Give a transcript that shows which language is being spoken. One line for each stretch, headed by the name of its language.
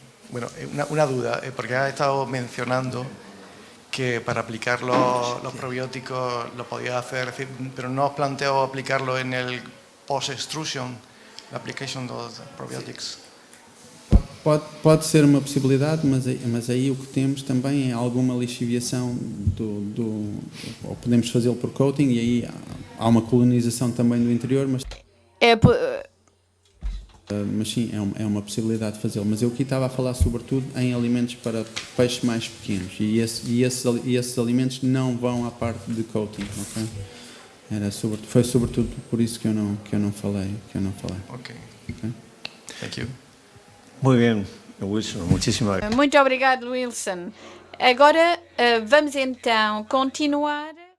Spanish: Bueno, una duda, porque has estado mencionando que para aplicar los probióticos lo podías hacer, pero no has planteado aplicarlo en el post-extrusion, la
English: application of probiotics.
Portuguese: Pode ser uma possibilidade, mas aí o que temos também é alguma lixiviação ou podemos fazê-lo por coating, e aí há uma colonização também do interior, mas sim, é uma possibilidade de fazê-lo. Mas eu aqui estava a falar sobretudo em alimentos para peixes mais pequenos, e esses alimentos não vão à parte de coating, ok? Foi sobretudo por isso que eu não falei. Ok. Okay?
English: Thank you.
Spanish: Muy bien, Wilson, muchísimas gracias.
Portuguese: Muito obrigado, Wilson. Agora vamos então continuar.